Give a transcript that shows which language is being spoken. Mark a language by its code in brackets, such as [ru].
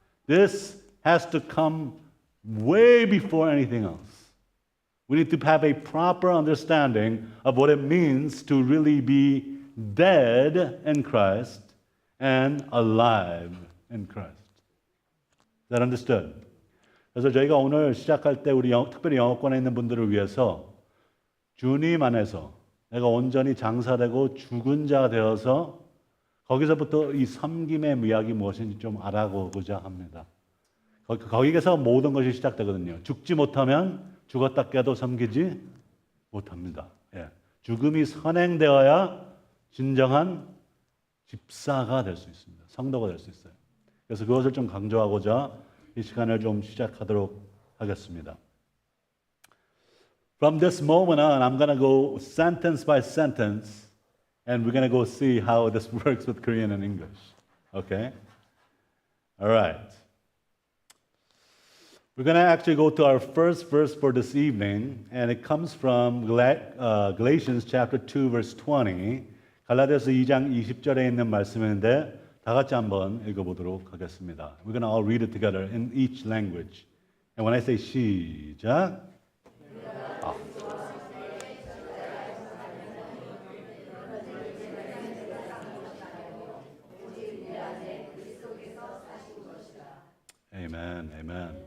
[en] This has to come way before anything else. We need to have a proper understanding of what it means to really be dead in Christ and alive in Christ. Is that understood? [ko] 그래서 저희가 오늘 시작할 때 우리 특별히 영어권에 있는 분들을 위해서 주님 안에서 내가 온전히 장사되고 죽은 자 되어서 거기서부터 이 섬김의 미학이 무엇인지 좀 알아보고자 합니다. 거기에서 모든 것이 시작되거든요. 죽지 못하면 죽었다 깨도 섬기지 못합니다. 예. 죽음이 선행되어야 진정한 집사가 될 수 있습니다. 성도가 될 수 있어요. 그래서 그것을 좀 강조하고자 이 시간을 좀 시작하도록 하겠습니다. [en] From this moment on, I'm going to go sentence by sentence, and we're going to go see how this works with Korean and English. Okay? All right. We're going to actually go to our first verse for this evening, and it comes from Galatians chapter 2, verse 20. [ko] 갈라디아서 2장 20절에 있는 말씀인데 다 같이 한번 읽어보도록 하겠습니다. [en] We're going to all read it together in each language. And when I say 시작, Amen, amen.